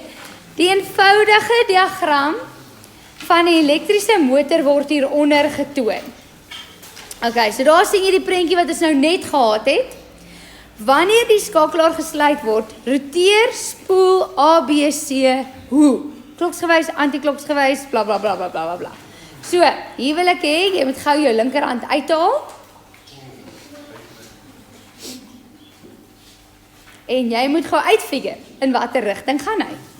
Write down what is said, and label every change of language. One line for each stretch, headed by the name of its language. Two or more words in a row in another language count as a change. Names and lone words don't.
Afrikaans: Die eenvoudige diagram van die elektriese motor word hieronder getoon. Okay, so daar sien jy die prentjie wat ons nou net gehad het. Wanneer die skakelaar gesluit word, roteer spoel ABC hoe? Kloksgewys, antikloksgewys, bla bla bla bla bla bla. So, hier wil ek hê jy moet gou jou linkerhand uithaal. En jy moet gou uitfigure in watter rigting gaan hy.